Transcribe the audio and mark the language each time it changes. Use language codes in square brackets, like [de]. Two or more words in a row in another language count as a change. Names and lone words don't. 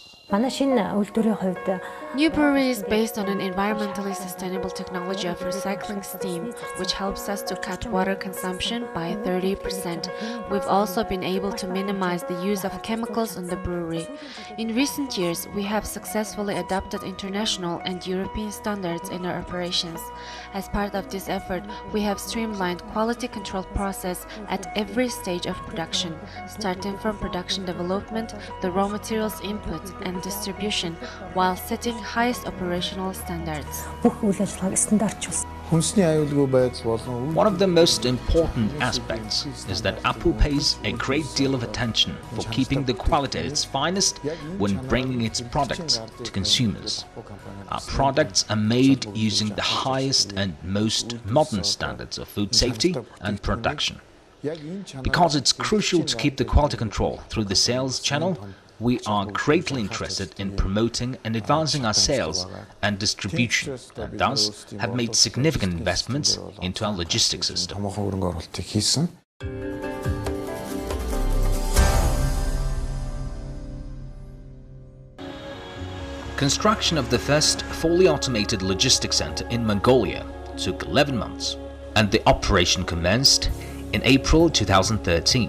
[mn] Манай шинэ үйлдвэрийн хувьд [en] New Brewery is based on an environmentally sustainable technology of recycling steam, which helps us to cut water consumption by 30%. We've also been able to minimize the use of chemicals in the brewery. In recent years, we have successfully adopted international and European standards in our operations. As part of this effort, we have streamlined quality control process at every stage of production, starting from production development, the raw materials input and distribution, while setting highest operational standards. [mn] бүх үйл ажиллагааг стандартчилсан. Хүнсний аюулгүй байдал болон [en] One of the most important aspects is that APU pays a great deal of attention for keeping the quality at its finest when bringing its products to consumers. Our products are made using the highest and most modern standards of food safety and production. Because it's crucial to keep the quality control through the sales channel, we are greatly interested in promoting and advancing our sales and distribution, and thus have made significant investments into our logistics system. [mn] томоохон хөрөнгө оруулалтыг хийсэн. [en] Construction of the first fully automated logistics center in Mongolia took 11 months, and the operation commenced in April 2013.